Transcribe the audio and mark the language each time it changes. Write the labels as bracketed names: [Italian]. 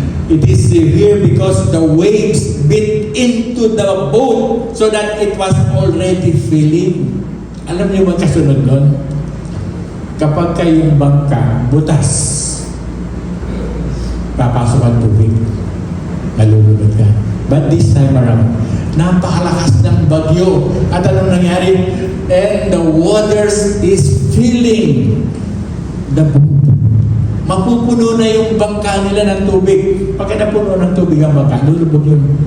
[English] It is severe because the waves beat into the boat so that it was already filling. [Filipino] Alam niyo ba kasunod nun? Kapag kayong bangka butas, papasok ang tubig, malulunod ka. [English] But this time around, [Filipino] napakalakas ng bagyo. At anong nangyari? [English] And the waters is filling the boat. [Filipino] Mapupuno na yung bangka nila ng tubig. Pagka napuno ng tubig ang bangka, lulubog yun.